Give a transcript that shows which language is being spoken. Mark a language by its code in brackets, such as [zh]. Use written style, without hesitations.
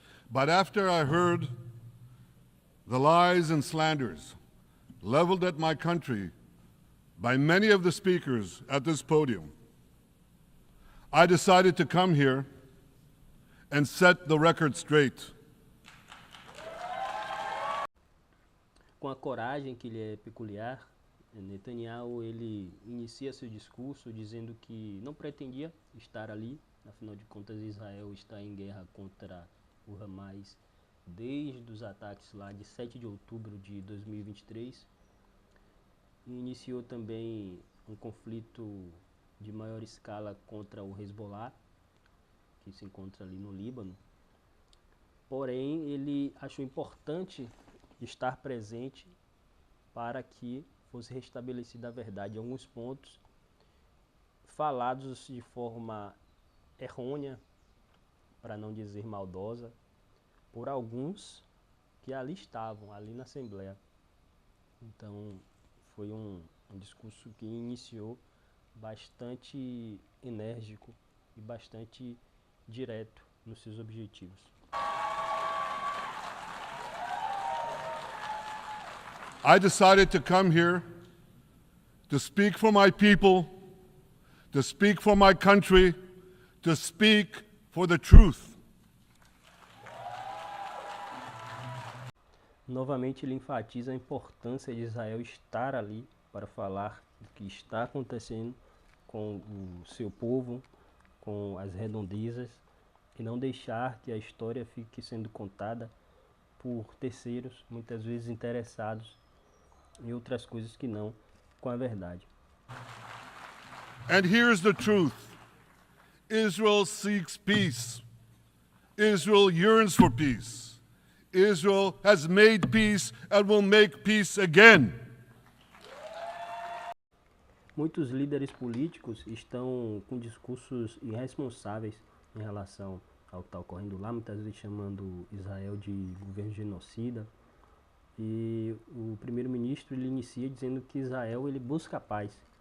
[en] But after I heard the lies and slanders leveled at my country by many of the speakers at this podium, I decided to come here and set the record straight. [pt] Com a coragem que lhe é peculiar, Netanyahu ele inicia seu discurso dizendo que não pretendia estar ali, afinal de contas Israel está em guerra contra o Hamas desde os ataques lá de 7 de outubro de 2023 e iniciou também um conflito de maior escala contra o Hezbollah, que se encontra ali no Líbano. Porém, ele achou importante estar presente para que fosse restabelecida a verdade em alguns pontos falados de forma errônea, para não dizer maldosa, por alguns que ali estavam, ali na Assembleia. Então, foi um discurso que iniciou bastante enérgico e bastante direto nos seus objetivos. [en] I decided to come here to speak for my people, to speak for my country, to speak for the truth. [pt] Novamente ele enfatiza a importância de Israel estar ali para falar o que está acontecendo com o seu povo, com as redondezas, e não deixar que a história fique sendo contada por terceiros, muitas vezes interessados em outras coisas que não com a verdade. [en] And here's the truth. Israel seeks peace. Israel yearns for peace. Israel has made peace and will make peace again. [pt] Muitos líderes políticos estão com discursos irresponsáveis em relação ao que está ocorrendo lá, muitas vezes chamando Israel de governo genocida. E o primeiro-ministro ele inicia dizendo que Israel ele busca a paz.